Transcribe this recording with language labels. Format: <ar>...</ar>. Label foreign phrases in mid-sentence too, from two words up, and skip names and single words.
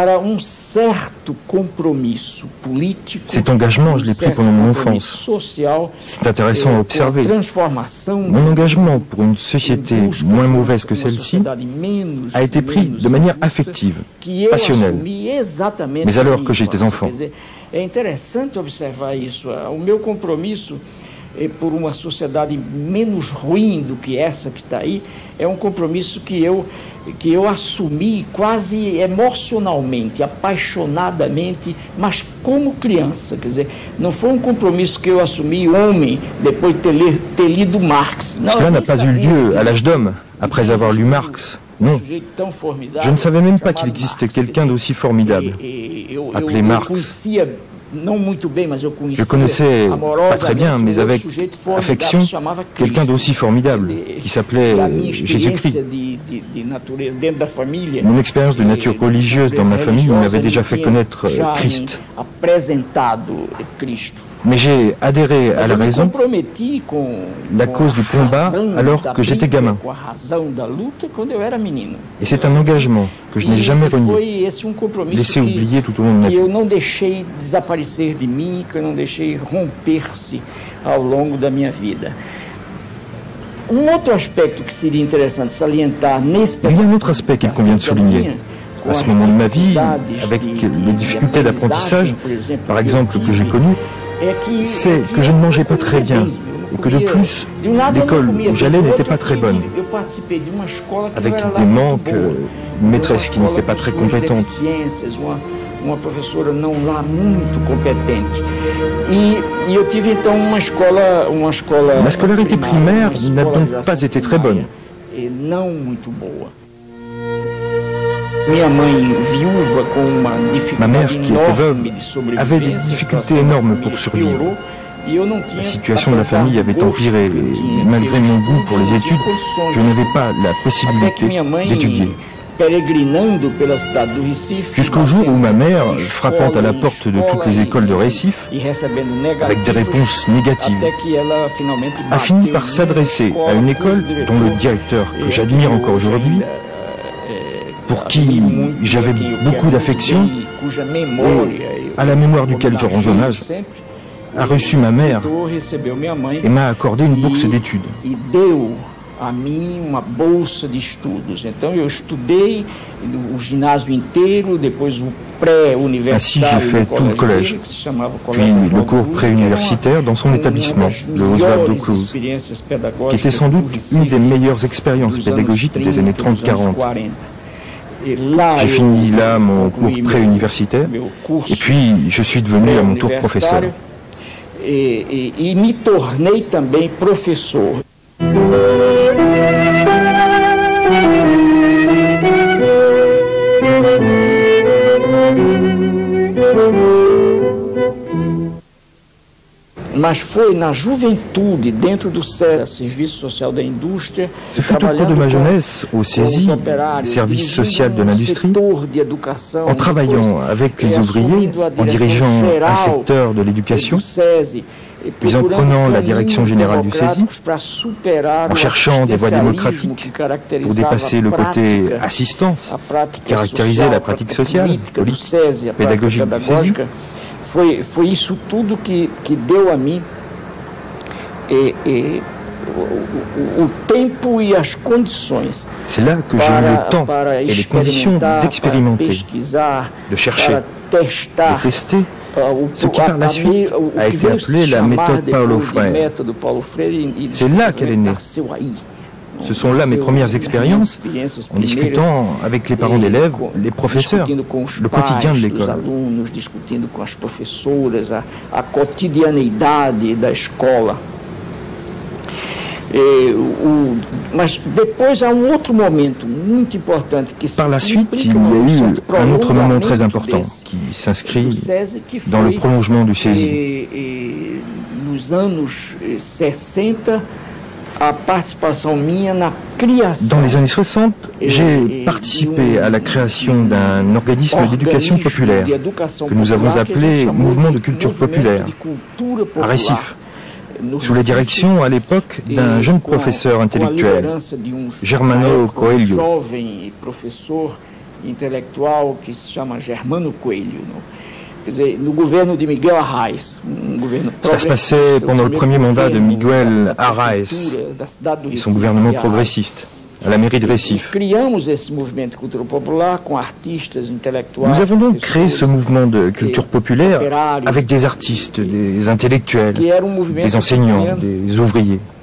<fr>Cet engagement, je l'ai pris pendant mon enfance. C'est intéressant à observer. Mon engagement pour une société moins mauvaise que celle-ci a été pris de manière affective, passionnelle, mais alors que j'étais enfant.</fr> <pt>É interessante observar isso. O meu compromisso por uma sociedade menos ruim do que essa que está aí é compromisso que eu assumi quase emocionalmente, apaixonadamente, mas como criança. Quer dizer, não foi compromisso que eu assumi homem depois de ter lido Marx.</pt> <fr>Cela n'a pas eu lieu à l'âge d'homme, après avoir lu Marx. Non, je ne savais même pas qu'il existait quelqu'un d'aussi formidable, appelé Marx. Je connaissais pas très bien, mais avec affection, quelqu'un d'aussi formidable, qui s'appelait Jésus-Christ. Mon expérience de nature religieuse dans ma famille m'avait déjà fait connaître Christ. Mais j'ai adhéré à la raison, la cause du combat, alors que j'étais gamin. Et c'est un engagement que je n'ai jamais renié, laissé oublier tout au long de ma vie.</fr> <pt>Eu não deixei desaparecer de mim, que eu não deixei romper-se ao longo da minha vida. Outro aspecto que seria interessante salientar nesse</pt> <fr>Il y a un autre aspect qu'il convient de souligner. À ce moment de ma vie, avec les difficultés d'apprentissage, par exemple, que j'ai connues, c'est que je ne mangeais pas très bien et que de plus, l'école où j'allais n'était pas très bonne, avec des manques, une maîtresse qui n'était pas très compétente.</fr> <pt>Uma professora não lá muito competente. E eu tive então uma escola</pt> <fr>Ma scolarité primaire n'a donc pas été très bonne.</fr> <pt>E não muito boa. Minha mãe, viúva, com uma</pt> <fr>Ma mère,</fr> <pt>dificuldade</pt> <fr>qui était veuve,</fr> <pt>enorme de sobrevivência,</pt> <fr>avait des difficultés énormes pour survivre. La situation de la famille avait empiré et malgré mon goût pour les études, je n'avais pas la possibilité d'étudier. Jusqu'au jour où ma mère, frappant à la porte de toutes les écoles de Recife, avec des réponses négatives, a fini par s'adresser à une école dont le directeur, que j'admire encore aujourd'hui, pour qui j'avais beaucoup d'affection et à la mémoire duquel je rends hommage, a reçu ma mère et m'a accordé une bourse d'études.</fr> <pt>A mim uma bolsa de estudos. Então eu estudei o ginásio inteiro, depois o pré-universitário.</pt> <fr>Ainsi, j'ai fait tout le collège, puis le cours pré-universitaire dans son établissement, le Oswaldo Cruz, qui était sans doute une des meilleures expériences pédagogiques des années 30-40. J'ai fini là mon cours pré-universitaire, et puis je suis devenu à mon tour professeur.</fr> <pt>E me tornei também professor. Mas foi na juventude, dentro do Serviço Social da Indústria.</pt> <fr>Ce fut au cours de ma jeunesse, au CESI, Service Social de l'Industrie, en travaillant avec les ouvriers, en dirigeant un secteur de l'éducation, puis en prenant la direction générale du CESI, en cherchant des voies démocratiques pour dépasser le côté assistance qui caractérisait la pratique sociale, politique, pédagogique du CESI. Foi isso tudo que deu a mim o tempo e as condições. C'est là que j'ai eu le temps et les conditions d'expérimenter, de chercher, de tester, ce qui par la suite a été appelé la méthode Paulo Freire. C'est là qu'elle est née. Ce sont là mes premières expériences en discutant avec les parents d'élèves, les professeurs, le quotidien de l'école.</fr> <pt>Discutindo com as professoras, a cotidianeidade da escola. Mas depois há outro momento muito importante que</pt> <fr>par la suite, il y a eu un autre moment très important qui s'inscrit dans le prolongement du CESI.</fr> <pt>Nos anos 60, a participação minha na criação.</pt> <fr>Dans les années 60, j'ai participé à la création d'un organisme d'éducation populaire que nous avons appelé Mouvement de culture populaire, à Recife, sous la direction à l'époque d'un jeune professeur intellectuel, Germano Coelho.</fr> <pt>Jovem professor intelectual que se chama Germano Coelho. Quer dizer, no governo de Miguel Arraes, governo</pt> <fr>ça se passait pendant le premier mandat de Miguel Arraes et son gouvernement progressiste, à la mairie de Recife. Nous avons donc créé ce mouvement de culture populaire avec des artistes, des intellectuels, des enseignants, des ouvriers.</fr>